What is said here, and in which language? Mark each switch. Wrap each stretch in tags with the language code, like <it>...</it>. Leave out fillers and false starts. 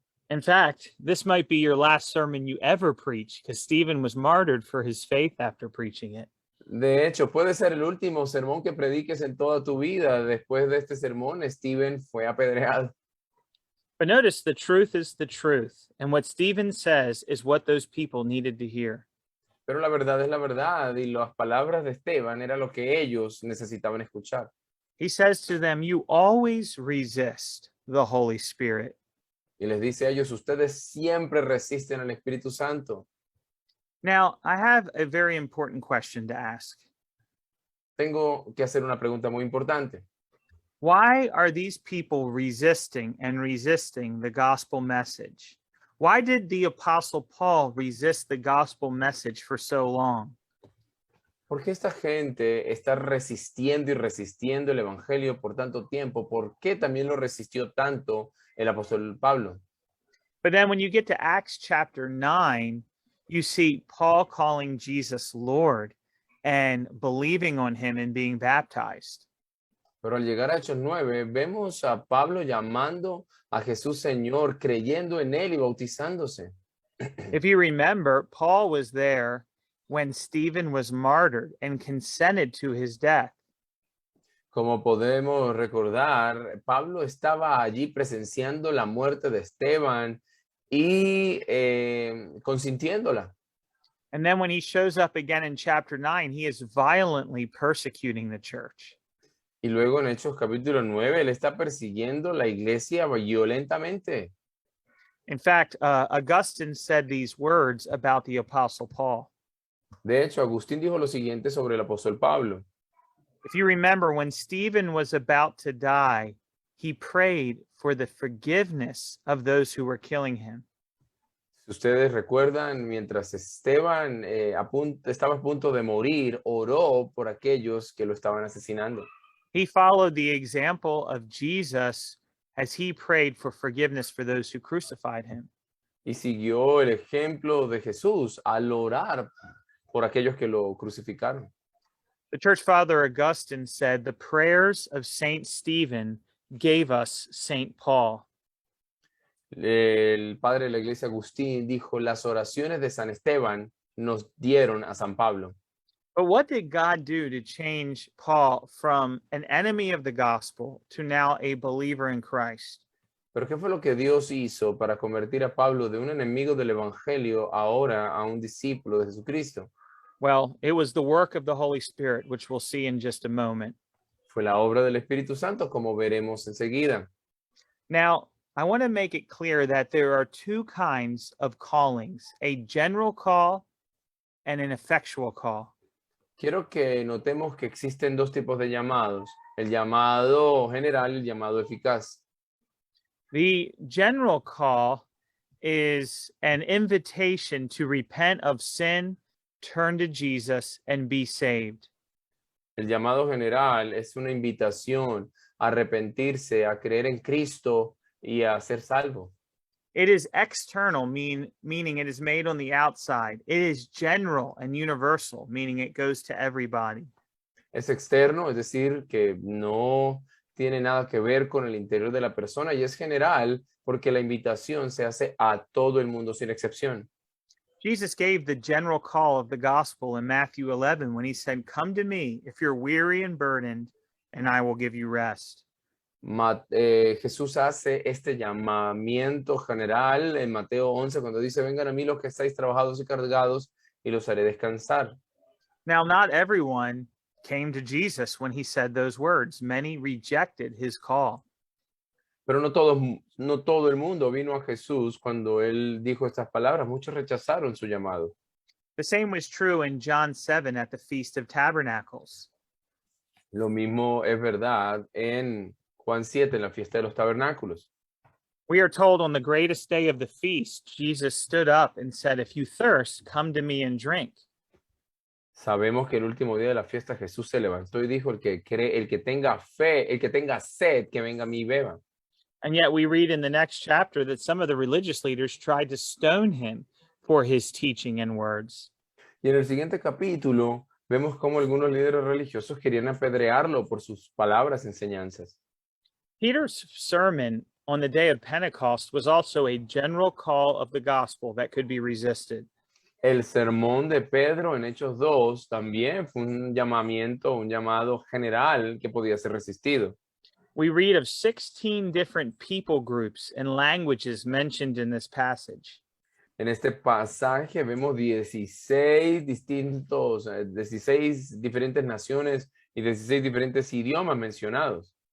<en>In fact, this might be your last sermon you ever preach, because Stephen was martyred for his faith after preaching it.</en> <es>De hecho, puede ser el último sermón que prediques en toda tu vida. Después de este sermón, Stephen fue apedreado.</es> <en>But notice the truth is the truth, and what Stephen says is what those people needed to hear.</en> <es>Pero la verdad es la verdad, y las palabras de Esteban era lo que ellos necesitaban escuchar.</es> <en>He says to them, you always resist the Holy Spirit.</en> <es>Y les dice a ellos, ustedes siempre resisten al Espíritu Santo.</es> <en>Now, I have a very important question to ask.</en> <es>Tengo que hacer una pregunta muy importante.</es> <en>Why are these people resisting the gospel message? Why did the Apostle Paul resist the gospel message for so long?</en> <es>¿Por qué esta gente está resistiendo y resistiendo el Evangelio por tanto tiempo? ¿Por qué también lo resistió tanto el apóstol Pablo?</es> <en>But then when you get to Acts chapter 9, you see Paul calling Jesus Lord and believing on him and being baptized.</en> <es>Pero al llegar a Hechos 9, vemos a Pablo llamando a Jesús Señor, creyendo en él y bautizándose.</es> <en>If you remember, Paul was there when Stephen was martyred and consented to his death.</en> <es>Como podemos recordar, Pablo estaba allí presenciando la muerte de Esteban y consintiéndola.</es> <en>And then when he shows up again in chapter 9, he is violently persecuting the church.</en> <es>Y luego en Hechos capítulo 9, él está persiguiendo la iglesia violentamente.</es> <en>In fact, Augustine said these words about the Apostle Paul.</en> <es>De hecho, Agustín dijo lo siguiente sobre el apóstol Pablo.</es> <en>If you remember, when Stephen was about to die, he prayed for the forgiveness of those who were killing him.</en> <es>Si ustedes recuerdan, mientras Esteban estaba a punto de morir, oró por aquellos que lo estaban asesinando.</es> <en>He followed the example of Jesus as he prayed for forgiveness for those who crucified him.</en> <es>Y siguió el ejemplo de Jesús al orar por aquellos que lo crucificaron.</es> <en>The church father Augustine said, "The prayers of Saint Stephen gave us Saint Paul."</en> <es>El padre de la iglesia Agustín dijo, las oraciones de San Esteban nos dieron a San Pablo.</es> <en>But what did God do to change Paul from an enemy of the gospel to now a believer in Christ?</en> <es>Pero ¿qué fue lo que Dios hizo para convertir a Pablo de un enemigo del evangelio ahora a un discípulo de Jesucristo?</es> <en>Well, it was the work of the Holy Spirit, which we'll see in just a moment.</en> <es>Fue la obra del Espíritu Santo, como veremos enseguida.</es> <en>Now, I want to make it clear that there are two kinds of callings, a general call and an effectual call.</en> <es>Quiero que notemos que existen dos tipos de llamados, el llamado general y el llamado eficaz.</es> <en>The general call is an invitation to repent of sin, turn to Jesus, and be saved.</en> <es>El llamado general es una invitación a arrepentirse, a creer en Cristo y a ser salvo.</es> <en>It is external, meaning it is made on the outside. It is general and universal, meaning it goes to everybody.</en> <es>Es externo, es decir, que no tiene nada que ver con el interior de la persona y es general porque la invitación se hace a todo el mundo sin excepción.</es> <en>Jesus gave the general call of the gospel in Matthew 11 when he said, "Come to me if you're weary and burdened, and I will give you rest."</en> <es>Jesús hace este llamamiento general en Mateo 11 cuando dice, vengan a mí los que estáis trabajados y cargados y los haré descansar.</es> <en>Now, not everyone came to Jesus when he said those words. Many rejected his call.</en> <es>Pero no todo el mundo vino a Jesús cuando él dijo estas palabras. Muchos rechazaron su llamado.</es> <en>The same was true in John 7 at the Feast of Tabernacles.</en> <es>Lo mismo es verdad en Juan 7, en la fiesta de los tabernáculos.</es> <en>We are told on the greatest day of the feast, Jesus stood up and said, "If you thirst, come to me and drink."</en> <es>Sabemos que el último día de la fiesta Jesús se levantó y dijo, el que cree, el que tenga fe, el que tenga sed, que venga a mí y beba.</es> <en>And yet we read in the next chapter that some of the religious leaders tried to stone him for his teaching and words.</en> <es>Y en el siguiente capítulo vemos cómo algunos líderes religiosos querían apedrearlo por sus palabras, enseñanzas.</es> <en>Peter's sermon on the day of Pentecost was also a general call of the gospel that could be resisted.</en> <es>El sermón de Pedro en Hechos 2 también fue un llamamiento, un llamado general que podía ser resistido.</es> <en>We read of 16 different people groups and languages mentioned in this passage.</en> <es>En este pasaje vemos 16 diferentes naciones y 16 diferentes idiomas mencionados.</es>